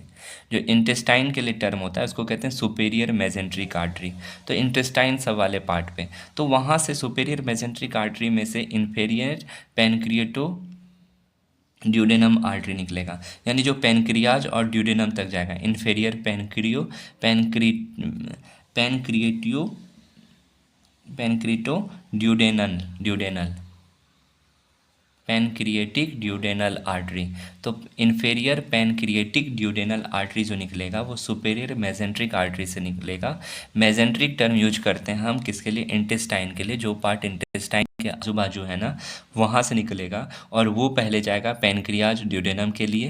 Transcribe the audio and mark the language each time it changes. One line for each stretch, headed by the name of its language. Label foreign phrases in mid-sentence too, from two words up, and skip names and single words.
Hindi: जो इंटेस्टाइन के लिए टर्म होता है उसको कहते हैं
English: superior mesenteric artery.
Hindi: तो इंटेस्टाइन सब वाले पार्ट पे, तो वहाँ से
English: superior mesenteric artery
Hindi: में से
English: inferior pancreato duodenum artery
Hindi: निकलेगा, यानी जो पेनक्रियाज और ड्यूडेनम तक जाएगा।
English: inferior pancrea pancreatio pancreato duodenal pancreatic duodenal artery.
Hindi: तो
English: inferior pancreatic duodenal artery
Hindi: जो निकलेगा वो
English: superior mesenteric artery
Hindi: से निकलेगा।
English: mesenteric term use
Hindi: करते हैं हम किसके लिए? इंटेस्टाइन के लिए। जो पार्ट इंटेस्टाइन के आजू बाजू है ना वहाँ से निकलेगा और वो पहले जाएगा
English: pancreas duodenum
Hindi: के लिए।